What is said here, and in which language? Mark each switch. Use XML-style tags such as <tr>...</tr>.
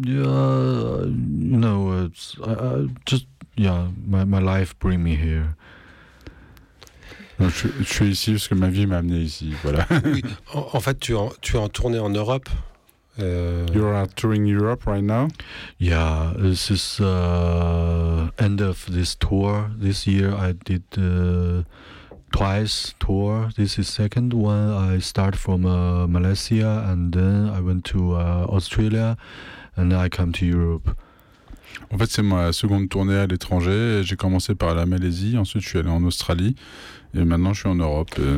<en>Yeah, you know, it's my life bring me here.</en> <fr>Donc, je suis ici parce que ma vie m'a amené ici, voilà. Oui. En fait, tu es en tournée en Europe.</fr> <en>You are touring Europe right now? Yeah, this is end of this tour. This year I did twice tour. This is second one. I start from Malaysia and then I went to Australia and then I come to Europe.</en> <fr>En fait, c'est ma seconde tournée à l'étranger. J'ai commencé par la Malaisie, ensuite je suis allé en Australie, et maintenant je suis en Europe.</fr>